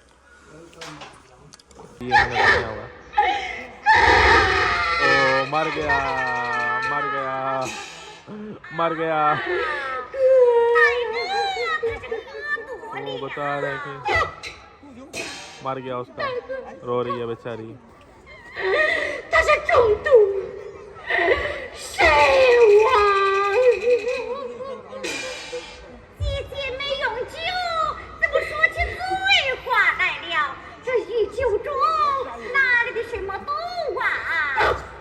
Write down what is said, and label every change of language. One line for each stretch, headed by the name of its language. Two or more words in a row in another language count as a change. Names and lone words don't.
Hindi: ओ मर गया, मर गया, मर गया। वो बता रहे कि मर गया उसका, रो रही है बेचारी।
Chinese: 他是中毒，身亡。姐姐没用酒，怎么说起醉话来了？这一酒中哪里的什么毒啊？